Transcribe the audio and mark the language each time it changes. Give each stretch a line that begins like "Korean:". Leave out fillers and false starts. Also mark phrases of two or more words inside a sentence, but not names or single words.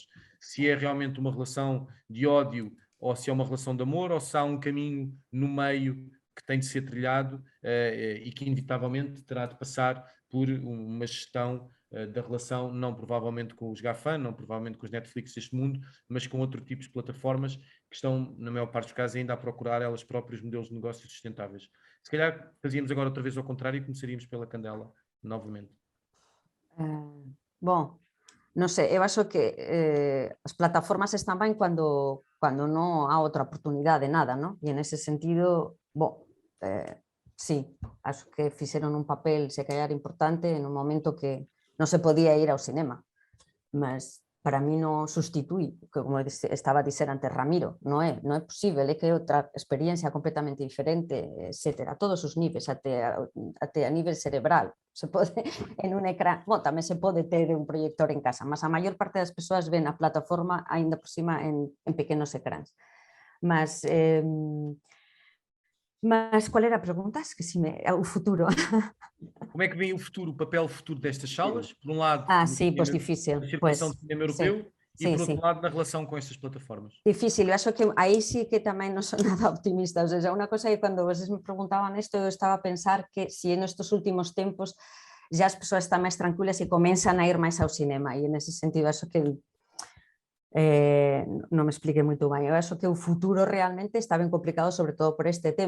Portuguese: Se é realmente uma relação de ódio ou se é uma relação de amor ou se há um caminho no meio que tem de ser trilhado e que inevitavelmente terá de passar por uma gestão da relação, não provavelmente com os GAFAM, não provavelmente com os Netflix deste mundo, mas com outro tipo de plataformas que estão, na maior parte dos casos, ainda a procurar elas próprias modelos de negócios sustentáveis. Se calhar fazíamos agora outra vez ao contrário e começaríamos pela Candela, novamente. Bom,
Galician: non sei, eu acho que as plataformas están ben cando non há outra oportunidade, nada, non? E en ese sentido, sí, acho que fixeron un papel, se calhar, importante en un momento que non se podía ir ao cinema, mas para mí non sustitúi, como estaba a dizer antes Ramiro, non é posible, é que é outra experiencia completamente diferente, etcétera, a todos os niveis, até a nivel cerebral, se pode en un ecrán, tamén se pode ter un proyector en casa, mas a maior parte das persoas ven a plataforma aínda por cima en pequenos ecráns. Mas qual era a pregunta?
Portuguese: O futuro. Como é que vem o futuro, o papel futuro destas salas? Por um lado,
Galician: sí, pois difícil.
Portuguese: na circulação do cinema europeu e, por outro lado, na relação com estas plataformas.
Galician: Difícil, eu acho que aí sí que tamén non son nada optimista.
Spanish: O sea,
Galician: unha cosa é que cando vocês me preguntaban isto, eu estaba a pensar que si en estos últimos tempos já as persoas están máis tranquilas e comenzan a ir máis ao cinema, e en ese sentido acho que non me expliquei moito ben. Eu acho que o futuro realmente está ben complicado, sobre todo por este tema.